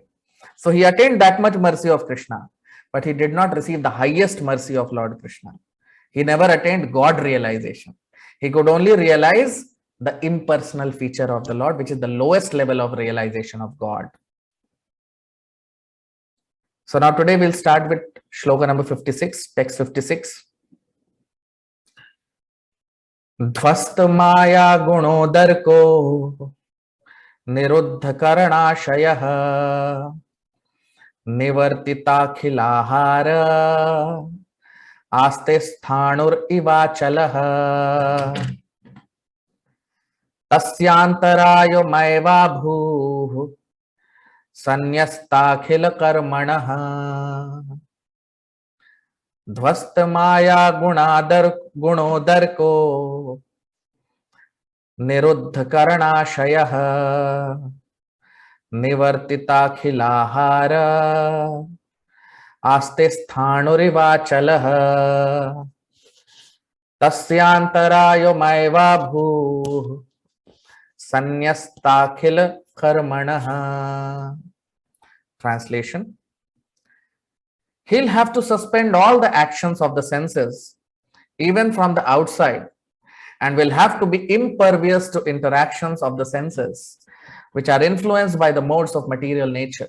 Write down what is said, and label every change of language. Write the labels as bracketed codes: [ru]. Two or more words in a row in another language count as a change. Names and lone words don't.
[en] So he attained that much mercy of Krishna, but he did not receive the highest mercy of Lord Krishna. He never attained God realization. He could only realize the impersonal feature of the Lord, which is the lowest level of realization of God. So now today we'll start with shloka number 56, text 56. [sa] ध्वस्त माया गुणोदर को निरुद्ध करणाशयः निवर्तिता खिलाहार आस्ते स्थाणुर इवाचलः तस्यांतरायो मैवा भूः सन्न्यस्ताखिल कर्मणः ध्वस्त माया गुणोदर को निरुद्ध करणाशयः निवर्तिताखिलाहार आस्ते स्थाणुरिवाचलः तस्यांतरायो मैवा भूः सन्न्यस्ताखिल कर्मणः. [en] Translation: he'll have to suspend all the actions of the senses, even from the outside, and will have to be impervious to interactions of the senses, which are influenced by the modes of material nature.